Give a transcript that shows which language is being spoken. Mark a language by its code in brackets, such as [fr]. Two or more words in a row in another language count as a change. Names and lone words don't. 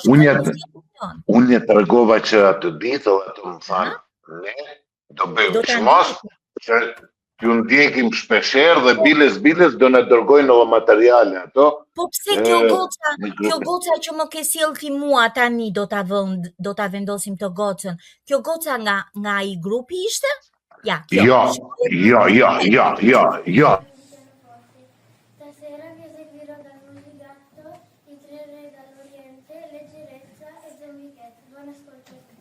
[sq] Unë ja tregova që atë ditë, ato më thanë, ne do bëjmë çmos, që t'ju ndjekim shpeshherë dhe biles do na dërgojnë edhe materiale ato. Po pse kjo goca që më ke sjell ti mua tani do ta vendosim të gocën. Kjo goca nga ai grupi ishte? Ja, kjo. Jo. [it] Stasera vi eseguirò dal Musigatto I 3 re dall'Oriente, leggerezza e zombichetto. Buon ascolto.